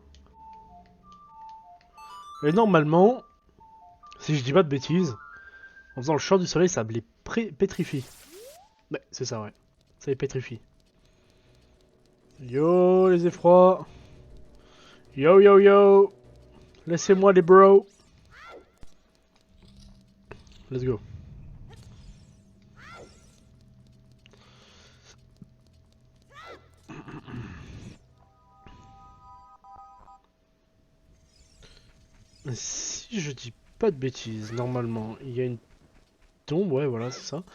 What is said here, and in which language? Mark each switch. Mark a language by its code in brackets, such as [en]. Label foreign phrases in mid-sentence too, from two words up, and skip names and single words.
[fr] Et normalement, si je dis pas de bêtises, en faisant le chant du soleil, ça les pétrifie. Ouais, c'est ça, ouais. Ça les pétrifie. Yo, les effrois. Yo. Laissez-moi les bros. [en] Let's go. [fr] Si je dis pas de bêtises, normalement, il y a une tombe, ouais, voilà, c'est ça.